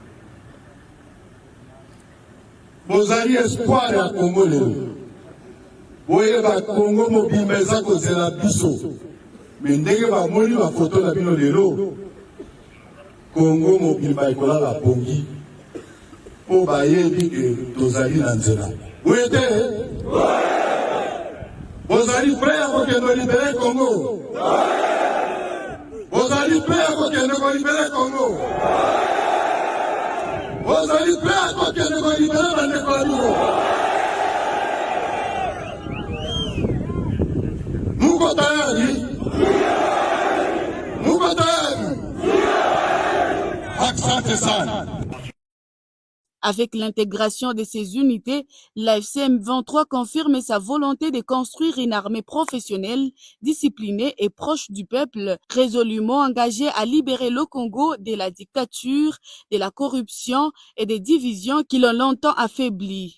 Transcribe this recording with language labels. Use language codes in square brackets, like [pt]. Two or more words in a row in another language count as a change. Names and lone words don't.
[ln] Bozali espoir ya Congo lelo, boyeba Congo mobimba eza kozela biso, me ndenge bamoni bafoto na bino lelo Congo mobimba ekolala pongi mpo bayebi ke tozali na nzela. Boye te? Bozali prêt ya kokende libere Congo? Bozali prêt ya kokende kolibere Congo? Bozali prêt ya kokende kolibere bandeko na bino? [sw] Muko tayari? Muko tayari? Asante sana. [fr] Avec l'intégration de ces unités, l'AFC M23 confirme sa volonté de construire une armée professionnelle, disciplinée et proche du peuple, résolument engagée à libérer le Congo de la dictature, de la corruption et des divisions qui l'ont longtemps affaibli.